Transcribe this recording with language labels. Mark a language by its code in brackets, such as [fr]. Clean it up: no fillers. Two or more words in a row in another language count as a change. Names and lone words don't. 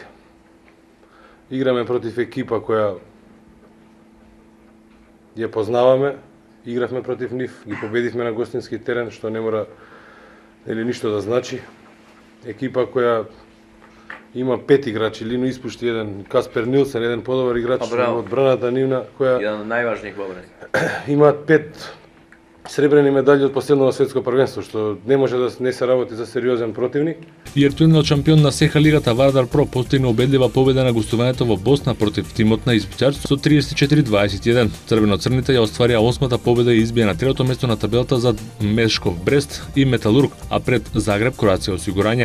[mk] Играме против екипа која ја познаваме, игравме против нив, ги победивме на гостински терен, што не мора или ништо да значи. Екипа која има 5 играчи, Лино испушти еден, Каспер Нилсен, еден подобар играч од одбраната нивна, која [hr] Jedan od najvažnijih u obrani. [mk] има 5 сребрени медали од последното светско првенство, што не може да не се работи за сериозен противник. И актуелниот шампион на СХ лигата Вардар Про постигна убедлива победа на гостувањето во Босна против тимот на Избичар со 34-21. Црвено-црните ја остварија 8-та победа и избија на третото место на табелата за Мешков Брест и Металург, а пред Загреб Кроација Осигурање.